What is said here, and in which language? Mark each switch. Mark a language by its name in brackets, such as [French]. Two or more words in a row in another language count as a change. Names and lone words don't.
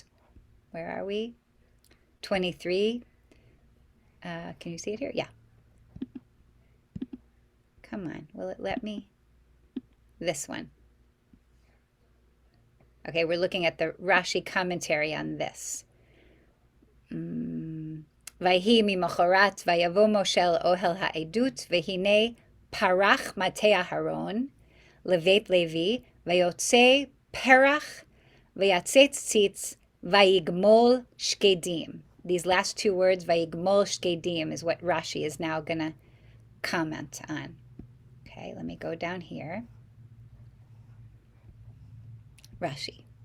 [English] Where are we? 23. Can you see it here? Yeah. Come on. Will it let me? This one. Okay, we're looking at the Rashi commentary on this. [Hebrew] ויהי ממחרת ויבא משה אהל העדות והנה פרח מטה אהרן לבית לוי ויצא פרח ויצץ ציץ ויגמל שקדים. [English] These last two words, [Hebrew] ויגמל שקדים, [English] is what Rashi is now going to comment on. Okay, let me go down here. Rashi.